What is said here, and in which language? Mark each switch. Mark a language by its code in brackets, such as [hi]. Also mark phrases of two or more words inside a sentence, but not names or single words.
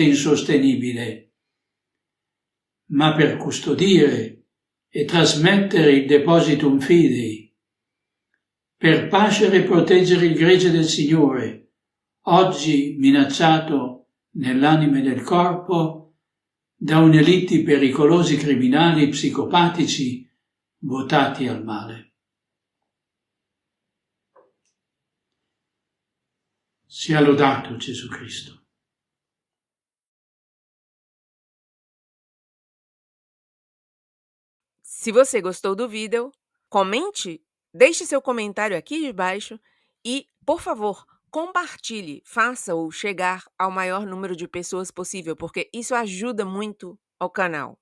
[it] insostenibile, ma per custodire e trasmettere il [la] depositum fidei, [it] per pascere e proteggere il gregge del Signore, oggi minacciato nell'anima e nel corpo da un'elite pericolosi criminali psicopatici votati al male. Sia lodato Gesù Cristo. [pt] Se você gostou do vídeo, comente, deixe seu comentário aqui debaixo e, por favor, compartilhe, faça-o chegar ao maior número de pessoas possível, porque isso ajuda muito ao canal.